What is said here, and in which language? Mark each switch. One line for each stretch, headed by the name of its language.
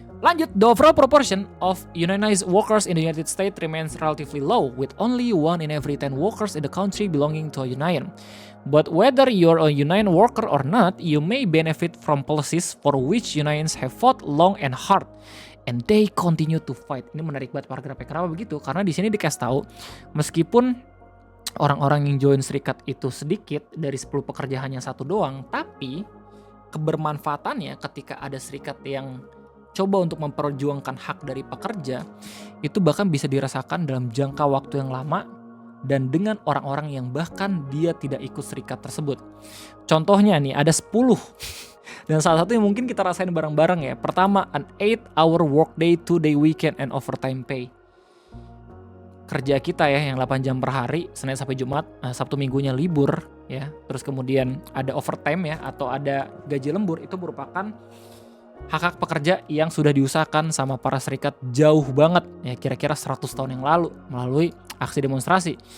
Indonesian: Lanjut,
English: the overall proportion of unionized workers in the United States remains relatively low, with only 1 in every 10 workers in the country belonging to a union. But whether you're a union worker or not, you may benefit from policies for which unions have fought long and hard, and they continue to fight.
Indonesian: Ini menarik banget paragrafnya. Kenapa begitu? Karena di sini dikasih tahu, meskipun orang-orang yang join serikat itu sedikit, dari 10 pekerja hanya 1 doang, tapi kebermanfaatannya ketika ada serikat yang coba untuk memperjuangkan hak dari pekerja, itu bahkan bisa dirasakan dalam jangka waktu yang lama dan dengan orang-orang yang bahkan dia tidak ikut serikat tersebut. Contohnya nih, ada 10. Dan salah satu yang mungkin kita rasain bareng-bareng ya. Pertama,
English: an 8-hour workday, 2-day weekend, and overtime pay.
Indonesian: Kerja kita ya yang 8 jam per hari, Senin sampai Jumat, Sabtu Minggunya libur ya. Terus kemudian ada overtime ya atau ada gaji lembur, itu merupakan hak-hak pekerja yang sudah diusahakan sama para serikat jauh banget, ya kira-kira 100 tahun yang lalu melalui aksi demonstrasi.